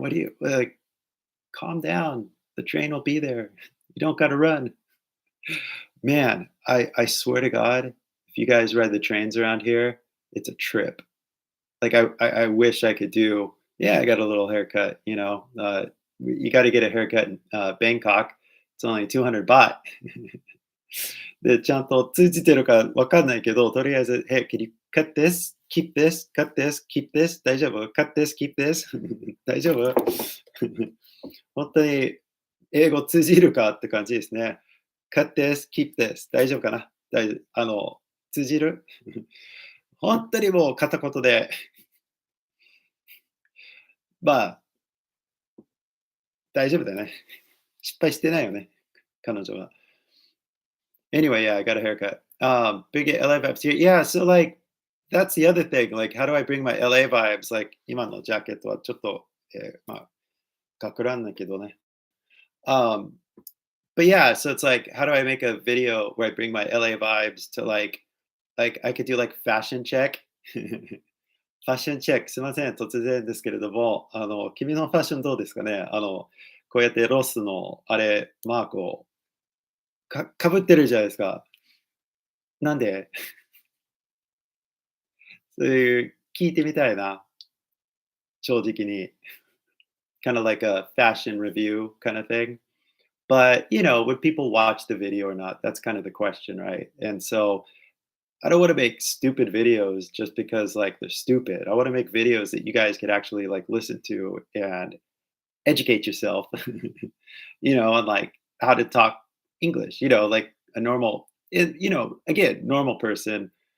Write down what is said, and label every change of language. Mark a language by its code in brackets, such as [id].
[en] What do you like? Calm down. The train will be there. You don't got to run. Man, I swear to God, if you guys ride the trains around here, it's a trip. Like I wish I could do. Yeah, I got a little haircut. You got to get a haircut in Bangkok. It's only 200 baht. [ja] で、ちゃんと通じてるかわかんないけど、とりあえず、 [en] Hey, can you cut this? Keep this? Cut this? Keep this? [ja] 大丈夫 [en] ?Cut this? Keep this? [ja] 大丈夫本当に英語通じるかって感じですね。 [en] Cut this? Keep this? [ja] 大丈夫かな通じる本当にもう片言で、まあ、大丈夫だね。失敗してないよね、彼女は。 [en] Anyway, yeah, I got a haircut. Big LA vibes here. Yeah, so like that's the other thing. Like, how do I bring my LA vibes? [ja] Like, 今のジャケットはちょっと、まあ、学ランだけどね。 [en] Um, but yeah, so it's like, how do I make a video where I bring my LA vibes to like I could do like fashion check. [ja] ファッションチェック、すみません、突然ですけれども、君のファッションどうですかね？こうやってロスのあれ、マークをかぶってるじゃないですか。なんで？そういう聞いてみたいな、正直に。 [en] Kind of like a fashion review kind of thing. But, would people watch the video or not? That's kind of the question, right? And so I don't want to make stupid videos just because like they're stupid. I want to make videos that you guys could actually like listen to and educate yourself, on like how to talk English, like a normal, again, normal person.